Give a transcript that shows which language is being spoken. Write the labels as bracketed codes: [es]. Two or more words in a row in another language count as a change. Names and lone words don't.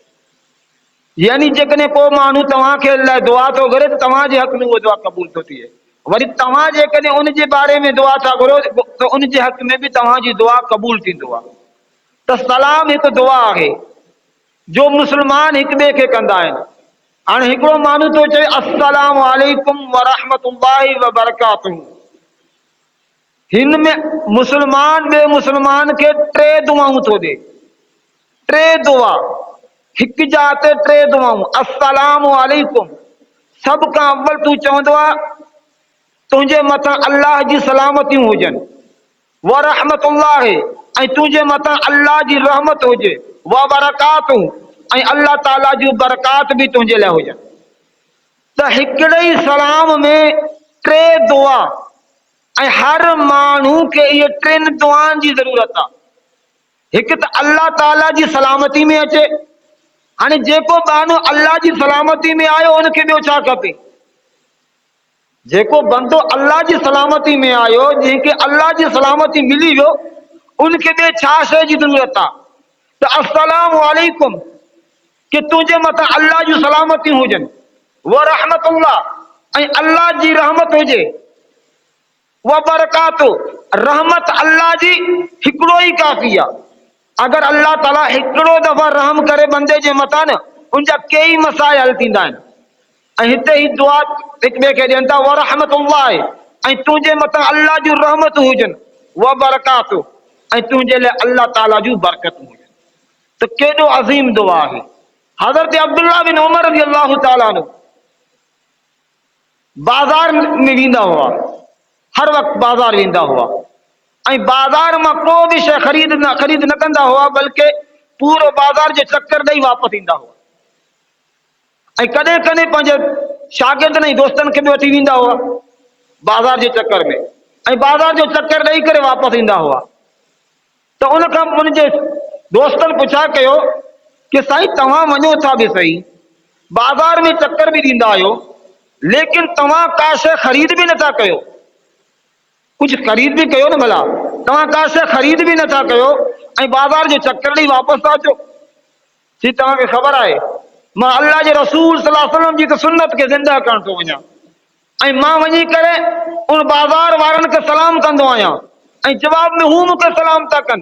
[sd] यानी जेकॾहिं को माण्हू तव्हांखे लाइ दुआ थो घुरे त तव्हांजे हक़ में उहो दुआ क़बूल थो थिए, वरी तव्हां जेकॾहिं उन जे बारे में दुआ था घुरो त उन जे हक़ में बि तव्हांजी दुआ क़बूल थींदो आहे। त सलाम हिकु दुआ आहे जो मुसलमान हिक ॿिए खे कंदा आहिनि। हाणे हिकिड़ो माण्हू थो चए [ar] السلام عليكم ورحمة الله وبركاته, [sd] हिन में मुसलमान ॿिए मुसलमान खे 3 दुआऊं थो ॾे। 3 दुआ, हिक जाते 3 दुआऊं। [ar] السلام عليكم, [sd] सभ खां अव्वल तूं चवंदो आहे तुंहिंजे मथां अल्लाह जी सलामतियूं हुजनि, वरहमतुल्लाहि, ऐं तुंहिंजे मथां अल्लाह जी रहमत हुजे, [ar] وبركاته, [sd] ऐं अल्लाह ताला जूं बरकात बि तुंहिंजे लाइ हुजनि। त हिकिड़े ई सलाम में 3 दुआ, ऐं हर माण्हू खे इहे 3 दुआनि जी ज़रूरत आहे। हिकु त अल्लाह ताला जी सलामती में अचे। हाणे जेको माण्हू अल्लाह जी सलामती में आयो उनखे ॿियो छा खपे? जेको बंदो अल्लाह जी सलामती में आयो, जंहिंखे अल्लाह जी सलामती मिली वियो, उनखे ॿिए छा शइ जी ज़रूरत आहे? [ar] त السلام عليكم, [sd] कि तुंहिंजे मथां अल्लाह जूं सलामतियूं हुजनि, [ar] ورحمة الله, [sd] ऐं अल्लाह जी रहमत हुजे, [ar] وبركات, [sd] रहमत अल्लाह जी हिकिड़ो ई काफ़ी आहे। अगर अल्लाह ताला हिकिड़ो दफ़ा रहम करे बंदे जे मथां न, उनजा कई मसाइल हल थींदा आहिनि। ऐं हिते ही दुआ हिक ॿिए खे ॾियनि था, [ar] ورحمة الله, [sd] ऐं तुंहिंजे मथां अल्लाह जूं रहमत हुजनि, [ar] وبركات, [sd] ऐं तुंहिंजे लाइ अल्लाह ताला जूं बरकतूं हुजनि। त केॾो अज़ीम दुआ आहे। हज़रत अब्दुल्लाह बिन उमर [ar] رضي الله تعالى عنه [sd] बाज़ार में वेंदा हुआ, हर वक़्तु बाज़ार वेंदा हुआ, ऐं बाज़ार मां को बि शइ ख़रीद न कंदा हुआ, बल्कि पूरो बाज़ार जो चक्कर ॾेई वापसि ईंदा हुआ। ऐं कॾहिं कॾहिं पंहिंजे शागिर्दनि ऐं दोस्तनि खे बि वठी वेंदा हुआ बाज़ार जे चक्कर में, ऐं बाज़ार जो चक्कर ॾेई करे वापसि ईंदा हुआ। त उन खां उनजे दोस्तनि पुछा कयो कि साईं तव्हां वञो था बि सही, बाज़ार में चक्कर बि ॾींदा आहियो, लेकिन तव्हां का शइ ख़रीद बि नथा कयो। कुछ खरीद भी कयो न भला, तव्हां का शइ ख़रीद भी नथा कयो, ऐं बाज़ार जो चक्कर ॾेई वापसि था अचो। जी तव्हांखे ख़बर आहे मां अल्लाह जे रसूल [ar] صلى الله عليه وسلم [sd] जी त सुन्नत खे ज़िंदा करण थो वञा ऐं मां वञी करे उन बाज़ार वारनि खे सलाम कंदो आहियां ऐं जवाब में हू मूंखे सलाम था कनि।